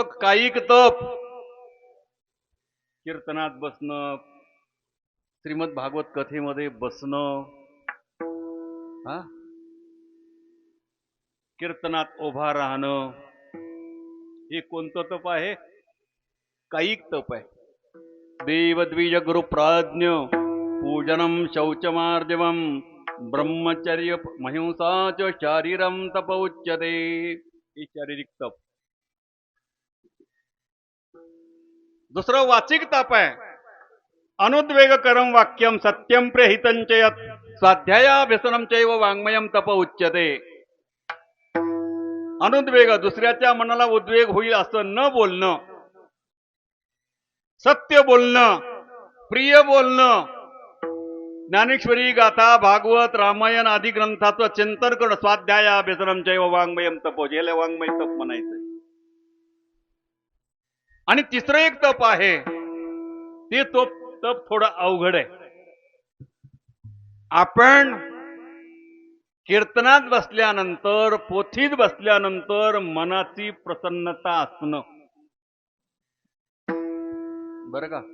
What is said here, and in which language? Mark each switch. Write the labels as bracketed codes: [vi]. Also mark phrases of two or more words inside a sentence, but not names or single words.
[mr] कायिक तप, कीर्तनात बसणं, श्रीमद भागवत कथेमध्ये बसणं, कीर्तनात उभा राहणं, हे कोणतं तप आहे? कायिक तप आहे. [sa] देवद्विज गुरु प्राज्ञ पूजनम शौचमार्जवम, ब्रह्मचर्य महिंसा च शारीरम तप उच्यते. [mr] हे शारीरिक तप. दुसरं वाचिक तप आहे. [sa] अनुद्वेगकरम वाक्यम सत्यम प्रेहितं च यत्, स्वाध्यायाभ्यसनं चैव वाङ्मयं तप उच्यते. [mr] अनुद्वेग, दुसऱ्याच्या मनाला उद्वेग होईल असं न बोलणं, सत्य बोलणं, प्रिय बोलणं, ज्ञानेश्वरी गाथा भागवत रामायण आदी ग्रंथाचं चिंतन करणं, [sa] स्वाध्यायाभ्यसनं चैव वाङ्मयं तप, [mr] ज्याला वाङ्मय तप म्हणायचं. आणि तिसरं एक तप आहे, ते तप थोडं अवघड आहे. आपण कीर्तनात बसल्यानंतर, पोथीत बसल्यानंतर मनाची प्रसन्नता असणं, बरं का?